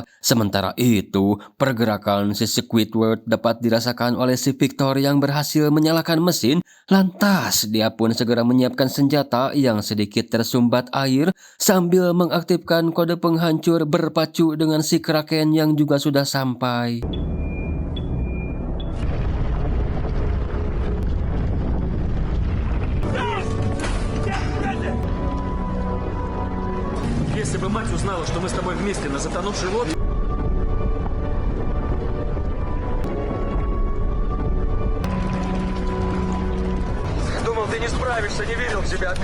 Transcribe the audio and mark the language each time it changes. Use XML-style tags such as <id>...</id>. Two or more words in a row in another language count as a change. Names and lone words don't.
<id>Sementara itu, pergerakan si Squidward dapat dirasakan oleh si Victor yang berhasil menyalakan mesin. Lantas dia pun segera menyiapkan senjata yang sedikit tersumbat air sambil mengaktifkan kode penghancur berpacu dengan si Kraken yang juga sudah sampai.</id> <ru>Если бы мать узнала, что мы с тобой вместе на затонувшей лодке... Думал, ты не справишься, не верил в тебя.</ru>